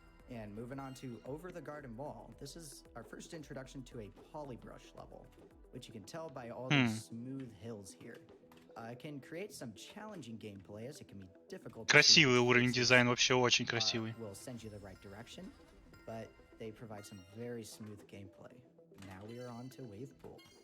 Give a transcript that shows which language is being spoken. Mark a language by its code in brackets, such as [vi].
[en] And moving on to Over the Garden Wall, this is our first introduction to a polybrush level, which you can tell by all the smooth hills here. It can create some challenging gameplay as it can be difficult. [ru] Красивый уровень дизайн, вообще очень красивый. [en] Will send you the right direction, but they provide some very smooth gameplay. Now we are on to Wave Pool.